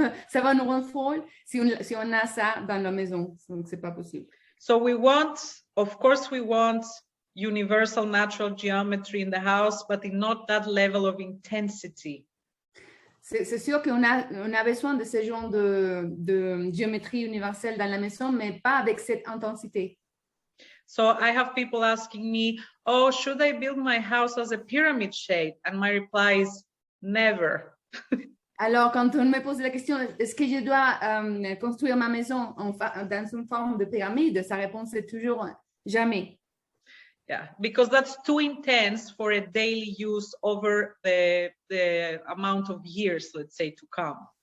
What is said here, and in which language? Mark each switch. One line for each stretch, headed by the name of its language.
French: ça va nous rendre folle si on a ça dans la maison. Donc, c'est pas possible.
English: So we want, of course, we want universal natural geometry in the house, but not that level of intensity.
French: C'est sûr qu'on a besoin de ce genre de géométrie universelle dans la maison, mais pas avec cette intensité.
English: So I have people asking me, oh, should I build my house as a pyramid shape? And my reply is never.
French: Alors, quand on me pose la question, est-ce que je dois construire ma maison dans une forme de pyramide? Sa réponse est toujours jamais.
English: Yeah, because that's too intense for a daily use over the amount of years, let's say, to come.